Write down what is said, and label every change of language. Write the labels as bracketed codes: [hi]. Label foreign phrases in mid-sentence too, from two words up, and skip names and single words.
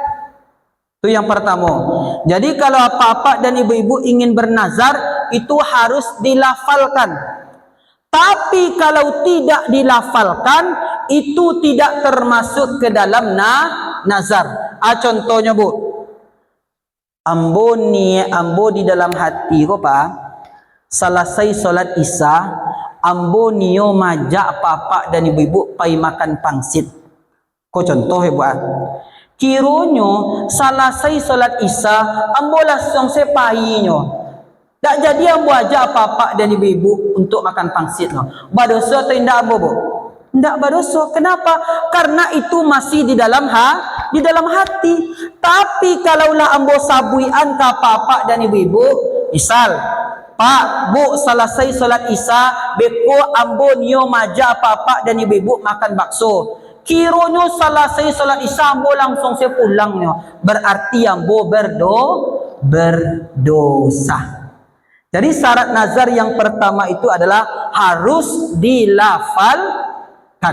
[id] Itu yang pertama. Jadi kalau apa-apa dan ibu-ibu ingin bernazar, itu harus dilafalkan. Tapi kalau tidak dilafalkan, itu tidak termasuk ke dalam nazar. Contohnya bu, [min] ambo di dalam hati kok pak, selesai solat isya, ambo nio majak papa dan ibu-ibu pai makan pangsit. Kok contoh ya bu? Kiranya selesai solat isya, ambo langsung sepahinya. Tak jadi ambo ajak papa dan ibu-ibu untuk makan pangsit no. Badosa atau indah ambo bu? [id] Tidak berdosa. Kenapa? Karena itu masih di dalam hati. [min] Tapi kalaulah ambo sabuian ke papa dan ibu-ibu, misal, Pak, Bu, selesai solat isya, beko ambo nio maja papa dan ibu-ibu makan bakso. Kiranya selesai solat isya ambo langsung saya pulangnya. Berarti ambo berdosa. [id] Jadi syarat nazar yang pertama itu adalah harus dilafalkan.